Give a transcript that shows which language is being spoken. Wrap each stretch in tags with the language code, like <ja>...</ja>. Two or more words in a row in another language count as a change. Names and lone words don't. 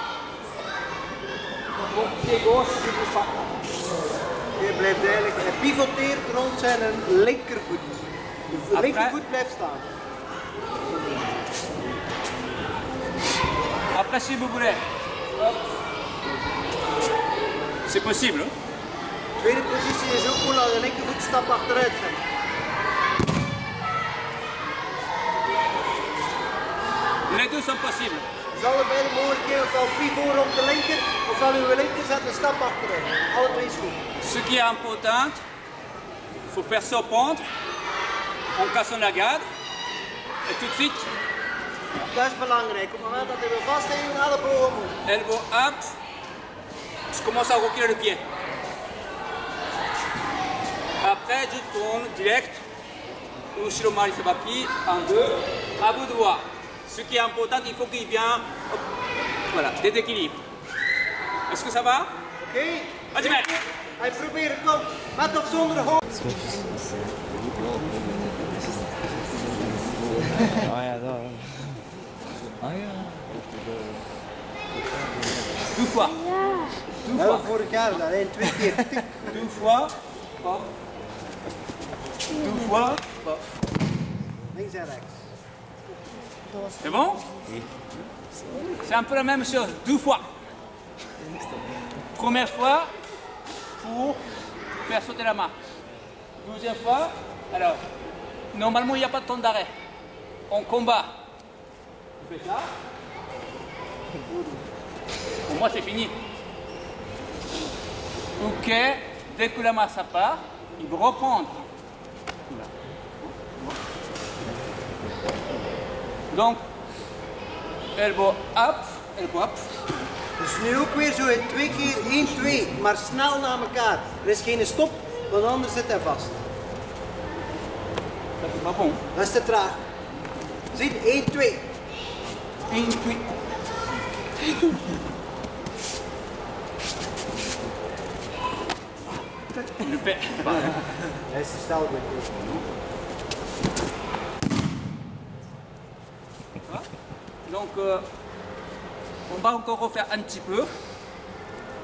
<fr>Mon pied gauche, je bouge pas.</fr> <nl>Je blijft eigenlijk, hij pivoteert rond zijn linkervoet. De linkervoet blijft staan.</nl> <fr>Après, si vous voulez, c'est possible. Hein?</fr> <nl>De tweede positie is ook gewoon dat de linkervoet een stap achteruit zet.</nl> <fr>Les deux sont possibles.</fr> <nl>Dus allebei de mogelijkheden, ofwel pivot rond de linker, ofwel uw linker zet een stap achteruit. Allebei is goed.</nl> <fr>Ce qui est important, il faut faire surprendre en cassant la garde et tout de suite,</fr> <nl>Dat is belangrijk. Op het moment dat hij wil vasthouden, elleboog omhoog.</nl> <en>elbow up,</en> <fr>je commence à reculer le pied. Après, je tourne direct,</fr> <ja>Ushiro Mari Sabaki,</ja> <fr>en 2, à vous de voir. Ce qui est important, il faut qu'il vienne, hop, voilà, déséquilibre. Est-ce que ça va? Oké. Vas-y, mec.</fr> <nl>Hij probeert het nog, met of zonder hoofd. Ah ja, daar. Ah ja.</nl> <fr>Deux fois.</fr> <nl>Dat was vorig jaar, dat hij 2 keer.</nl> <fr>Deux fois, hop. Deux fois, hop.</fr> <nl>Links en rechts.</nl> <fr>C'est bon? C'est un peu la même chose, 2 fois. Première fois pour faire sauter la main. Deuxième fois, alors, normalement il n'y a pas de temps d'arrêt. On combat. On fait ça. Pour moi c'est fini. Ok, dès que la main ça part, il faut reprendre. Donc,</fr> <en>elbow up, elbow up.</en> <nl>Dus nu ook weer zo in 2 keer 1, 2, maar snel na elkaar. Er is geen stop, want anders zit hij vast.</nl> <fr>Ça c'est pas bon.</fr> <nl>Dat is te traag. Zie, 1, 2. 1, 2.</nl> <fr>Le fait.</fr> <nl>Hij is te snel met</nl> <fr>Donc, on va encore refaire un petit peu.</fr>